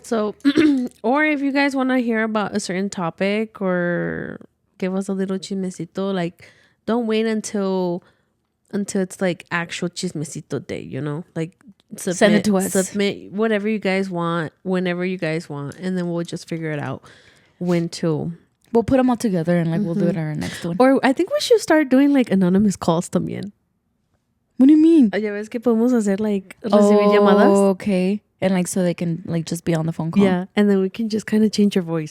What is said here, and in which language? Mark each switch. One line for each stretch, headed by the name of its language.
English: So, or if you guys want to hear about a certain topic or give us a little chismecito, like, don't wait until it's like actual chismecito day, you know, like Send it to us. Submit whatever you guys want, whenever you guys want, and then we'll just figure it out when to. We'll put them all together and like we'll do it on our next one. Or I think we should start doing like anonymous calls también. What do you mean?
Spanish: Ya ves que podemos hacer like recibir llamadas.
English: Okay. And like so they can like just be on the phone call. Yeah, and then we can just kind of change your voice.